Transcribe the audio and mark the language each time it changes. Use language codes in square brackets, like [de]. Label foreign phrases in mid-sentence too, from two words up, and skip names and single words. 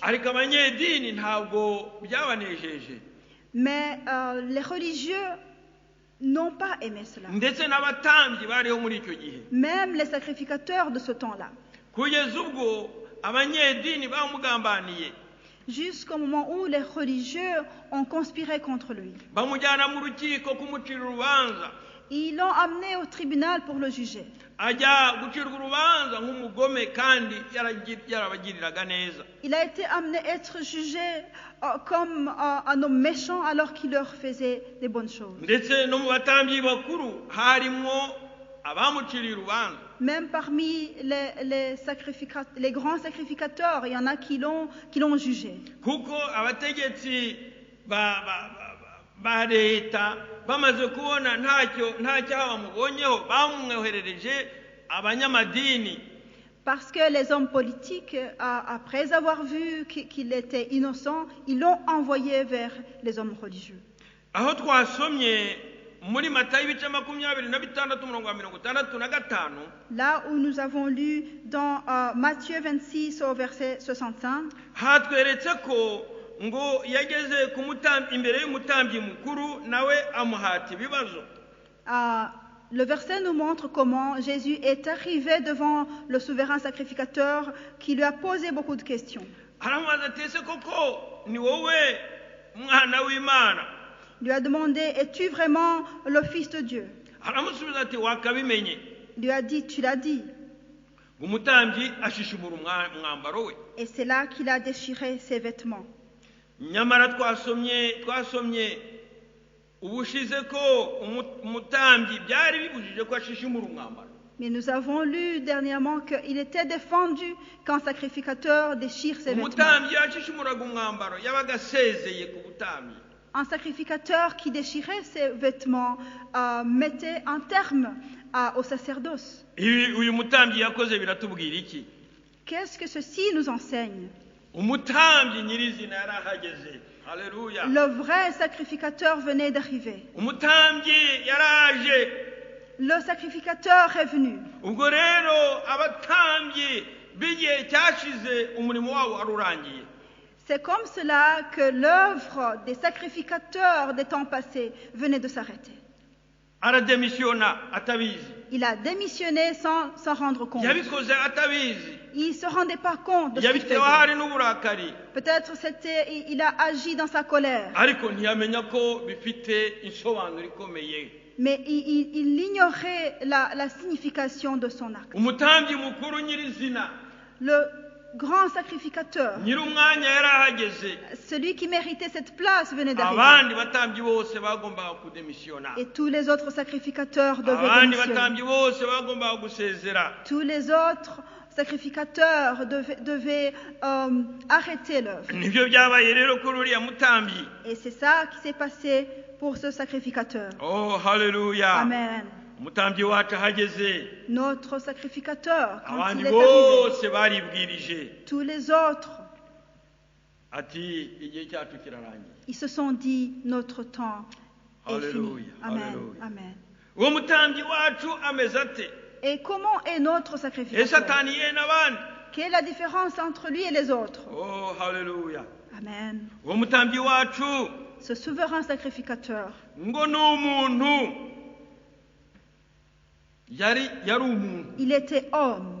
[rw] Ariko abanyedini ntabwo byabanejeje. [fr] Mais les religieux n'ont pas aimé cela. [rw] Ndetse n'abatambyi bariho muri icyo gihe. [fr] Même les sacrificateurs de ce temps-là. [rw] Kugeza ubwo abanyedini bamugambaniye. [fr] Jusqu'au moment où les religieux ont conspiré contre lui. [rw] Bamujyana mu rukiko kumucira urubanza. [fr] Ils l'ont amené au tribunal pour le juger. [rw] Ajya gucirwa urubanza nk'umugome kandi yarabagiriraga neza. [fr] Il a été amené à être jugé comme un homme méchant alors qu'il leur faisait des bonnes choses. [rw] Ndetse no mu batambyi bakuru harimo abamuciriye urubanza. [fr] Même parmi les grands sacrificateurs, il y en a qui l'ont jugé. [rw] kuko abategetsi ba leta bamaze kubona nta cyaha bamubonyeho bamwoherereje abanyamadini. [fr] Parce que les hommes politiques, après avoir vu qu'il était innocent, ils l'ont envoyé vers les hommes religieux. [rw] aho twasomye muri Matayo ibice 26:65. [fr] Là où nous avons lu dans Matthieu 26 au verset 65, [rw] hatweretse ko ngo yageze imbere y'umutambyi mukuru nawe amuhata ibibazo. [fr] le verset nous montre comment Jésus est arrivé devant le souverain sacrificateur qui lui a posé beaucoup de questions. [rw] aramubaza ati ese koko ni wowe mwana w'Imana? [fr] Il lui a demandé, es-tu vraiment le Fils de Dieu? [rw] aramusubiza ati wakabimenye. [fr] Il lui a dit, tu l'as dit. [rw] umutambyi ashishimura umwambaro we. [fr] Et c'est là qu'il a déchiré ses vêtements. [rw] nyamara twasomye ubushize ko umutambyi byari bibujije ko ashishimura umwambaro. [fr] Mais nous avons lu dernièrement qu'il était défendu qu'un sacrificateur déchire ses vêtements. [rw] umutambyi ashishimuraga umwambaro yabaga asezeye ku butambyi. [fr] Un sacrificateur qui déchirait ses vêtements mettait un terme au sacerdoce. [rw] uyu mutambyi yakoze biratubwira iki? [fr] Qu'est-ce que ceci nous enseigne? [rw] umutambyi nyirizina yarahageze. Haleluya. [fr] Le vrai sacrificateur venait d'arriver. [rw] umutambyi yaraje. [fr] Le sacrificateur est venu. [rw] ubwo rero abatambyi b'igihe cyashize umurimo wabo warurangiye. [fr] C'est comme cela que l'œuvre des sacrificateurs des temps passés venait de s'arrêter. [rw] arademisiona atabizi. [fr] Il a démissionné sans s'en rendre compte. [rw] yabikoze atabizi. [fr] Il ne se rendait pas compte de ce qu'il [rw] yabitewe [fr] faisait. [rw] hari n'uburakari. [fr] Peut-être il a agi dans sa colère. [rw] ariko ntiyamenya ko bifite insobanuro ikomeye. [fr] Mais il ignorait la signification de son acte. [rw] umutambyi mukuru nyirizina, [fr] Le grand sacrificateur, [rw] nyir'umwanya yarahageze. [fr] celui qui méritait cette place, venait d'arriver. [rw] abandi batambyi bose bagombaga kudemisiona. [fr] Et tous les autres sacrificateurs devaient [rw] abandi [fr] démissionner. [rw] batambyi bose bagombaga gusezera. [fr] Tous les autres sacrificateurs devaient arrêter l'œuvre. [rw] nibyo byabaye rero kuri uriya mutambyi. [fr] Et c'est ça qui s'est passé pour ce sacrificateur. [rw] Oh haleluya. Amen. umutambyi wacu ahageze, [fr] Notre sacrificateur, quand [rw] abandi [fr] il est arrivé, [rw] bose baribwirije [fr] tous les autres, [rw] ati igihe cyacu kirarangiye. [fr] ils se sont dit, notre temps est fini. Alléluia, Amen. alléluia. Amen. [rw] uwo mutambyi wacu ameze ate? [fr] Et comment est notre [rw] ese [fr] sacrificateur? [rw] ataniye n'abandi? [fr] Quelle est la différence entre lui et les autres? [rw] Oh haleluya. Amen. uwo mutambyi wacu [fr] Ce souverain sacrificateur, [rw] ngo ni umuntu, yari umuntu, [fr] il était homme.